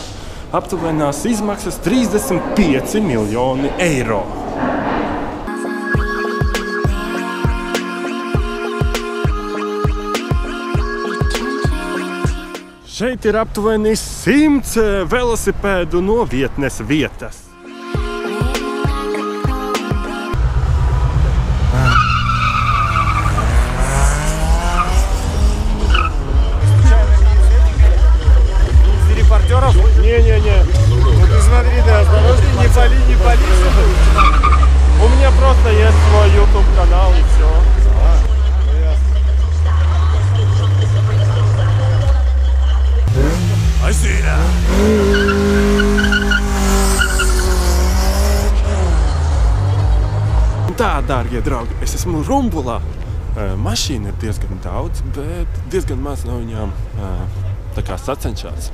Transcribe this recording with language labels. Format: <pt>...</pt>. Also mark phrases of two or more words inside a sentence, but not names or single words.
<lv>Aptuvenās izmaksas 35 miljoni eiro. Šeit ir aptuveni 100 velosipēdu novietnes vietas.</lv> <ru>Репортеров? Не-не-не. Ты смотри, да, осторожней, не пали. У меня просто есть свой YouTube канал и все.</ru> <lv>Tā, dārgie draugi, es esmu Rumbulā. Mašīna ir diezgan daudz, bet diezgan maz no viņām tā kā sacenšās.</lv>